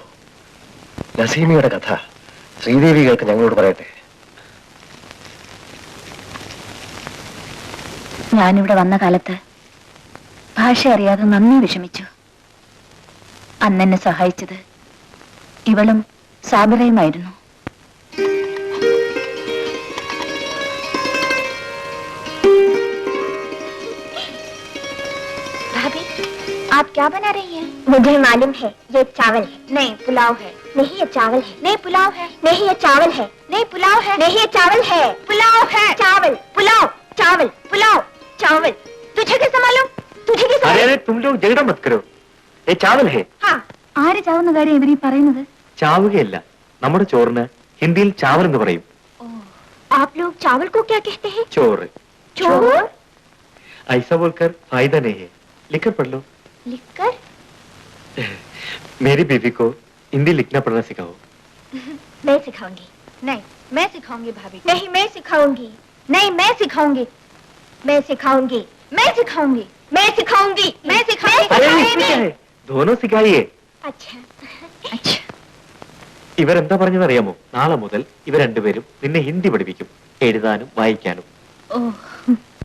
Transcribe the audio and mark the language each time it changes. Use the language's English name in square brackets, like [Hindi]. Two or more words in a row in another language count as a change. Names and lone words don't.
[Malayalam] നസീമയുടെ കഥ ശ്രീദേവി കേൾക്ക് ഞങ്ങളോട് പറയട്ടെ. ഞാനിവിടെ വന്ന കാലത്ത് ഭാഷ അറിയാതെ നന്ദി വിഷമിച്ചു. അന്നെന്നെ സഹായിച്ചത് ഇവളും സാബിറയുമായിരുന്നു. [Hindi] भाभी, आप क्या बना रही हैं? मुझे मालूम है ये चावल है। नहीं पुलाव है। नहीं ये चावल है। नहीं पुलाव है। नहीं ये चावल है। नहीं पुलाव है। नहीं ये चावल है। पुलाव है। चावल पुलाव चावल पुलाव चावल। तुझे कैसे मालूम? तुझे कैसे अरे मालूम? अरे तुम लोग झगड़ा मत करो. ये चावल है. [Malayalam] हाँ ആര് ചാവുന്ന കാര്യം ഇവരീ പറയുന്നത്? ചാവുകയല്ല, നമ്മുടെ ചോറിന് ഹിന്ദിയിൽ ചാവൽ എന്ന് പറയും. [Hindi] आप लोग चावल को क्या कहते हैं? [Malayalam] ചോറ്. [Hindi] चोर ऐसा बोलकर फायदा नहीं है. लिखकर पढ़ लो. लिखकर? मेरी बीवी को हिंदी लिखना पढ़ना सिखाओ. मैं सिखाऊंगी. नहीं मैं सिखाऊंगी भाभी. नहीं मैं सिखाऊंगी. नहीं मैं सिखाऊंगी. मैं सिखाऊंगी. मैं सिखाऊंगी. मैं सिखाऊंगी. मैं सिखाऊंगी. अरे इसमें क्या है? दोनों सिखाइए. अच्छा अच्छा. [Malayalam] ഇവരെന്താ പറഞ്ഞതറിയാമോ? നാളെ മുതൽ ഇവർ രണ്ടുപേരും നിന്നെ ഹിന്ദി പഠിപ്പിക്കും, എഴുതാനും വായിക്കാനും. ओह